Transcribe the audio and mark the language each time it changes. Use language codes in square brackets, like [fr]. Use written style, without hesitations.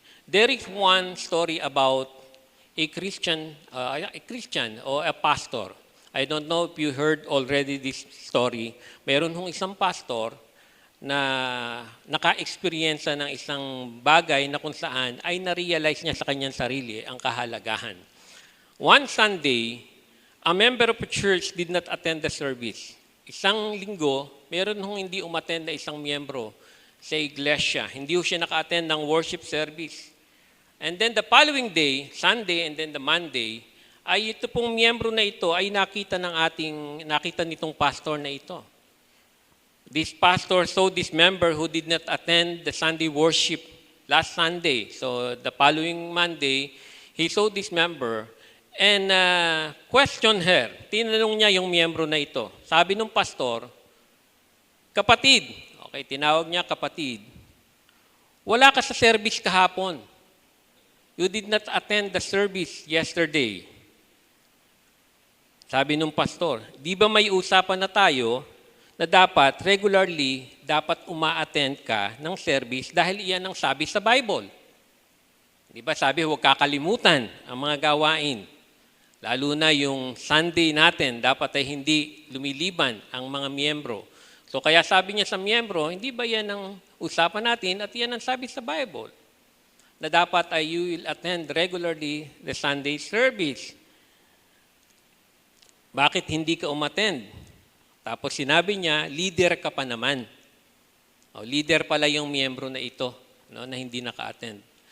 [en] There is one story about a Christian or a pastor. I don't know if you heard already this story. [tl] Meron hong isang pastor na naka-experience ng isang bagay na kung saan ay na-realize niya sa kanyang sarili ang kahalagahan. [en] One Sunday, a member of a church did not attend the service. [tl] Isang linggo, meron hong hindi umattend na isang miyembro sa iglesia. Hindi ho siya naka-attend ng worship service. [en] And then the following day, Sunday and then the Monday, [tl] ay ito pong miyembro na ito ay nakita nitong pastor na ito. [en] This pastor saw this member who did not attend the Sunday worship last Sunday. So the following Monday, he saw this member and questioned her. [tl] Tinanong niya yung miyembro na ito. Sabi ng pastor, kapatid, okay, tinawag niya kapatid, wala ka sa service kahapon. [en] You did not attend the service yesterday. [tl] Sabi ng pastor, di ba may usapan na tayo na dapat regularly dapat uma-attend ka ng service dahil iyan ang sabi sa Bible. Di ba sabi huwag kakalimutan ang mga gawain. Lalo na yung Sunday natin, dapat ay hindi lumiliban ang mga miyembro. So kaya sabi niya sa miyembro, hindi ba yan ang usapan natin at yan ang sabi sa Bible? Na dapat ay [en] you will attend regularly the Sunday service. [tl] Bakit hindi ka umattend? Tapos sinabi niya, leader ka pa naman. O, leader pala yung miyembro na ito, no, na hindi naka-attend.